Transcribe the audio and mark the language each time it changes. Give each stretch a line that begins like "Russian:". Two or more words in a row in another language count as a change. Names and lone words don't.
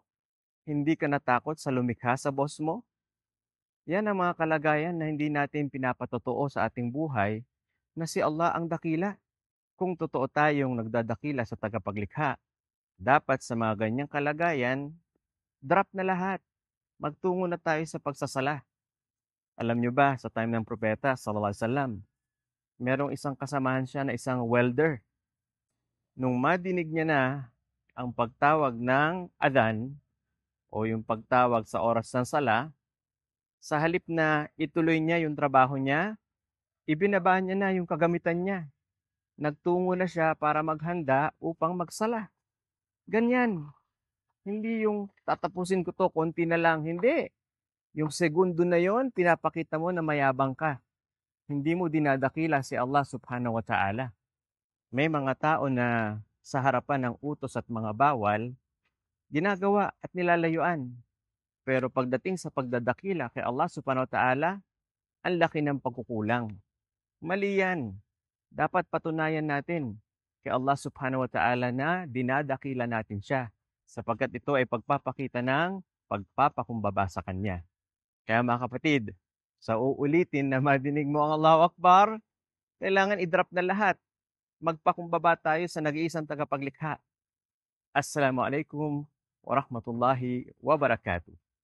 Filipino: Hindi ka natakot sa lumikha sa boss mo? Yan ang mga kalagayan na hindi natin pinapatotoo sa ating buhay na si Allah ang dakila. Kung totoo tayong nagdadakila sa tagapaglikha, dapat sa mga ganyang kalagayan, drop na lahat. Magtungo na tayo sa pagsasala. Alam nyo ba, sa time ng propeta,
Arabic: صلى الله عليه وسلم,
Filipino: merong isang kasamahan siya na isang welder. Nung madinig niya na ang pagtawag ng adhan o yung pagtawag sa oras ng sala, sa halip na ituloy niya yung trabaho niya, ibinaba niya na yung kagamitan niya. Nagtungo na siya para maghanda upang magsala. Ganyan. Hindi yung tatapusin ko to, konti na lang. Hindi. Yung segundo na yon, pinapakita mo na mayabang ka. Hindi mo dinadakila si
Arabic: الله سبحانه وتعالى.
Filipino: May mga tao na sa harapan ng utos at mga bawal, ginagawa at nilalayuan. Pero pagdating sa pagdadakila kay
Arabic: الله سبحانه وتعالى,
Filipino: ang laki ng pagkukulang. Mali yan. Dapat patunayan natin kay
Arabic: الله سبحانه وتعالى
Filipino: na dinadakila natin siya, sapagkat ito ay pagpapakita ng pagpapakumbaba sa Kanya. Kaya mga kapatid, sa uulitin na madinig mo ang
Arabic: الله أكبر,
Filipino: kailangan i-drop na lahat. Magpakumbaba tayo sa nag-iisang tagapaglikha.
Arabic: السلام عليكم ورحمة الله وبركاته.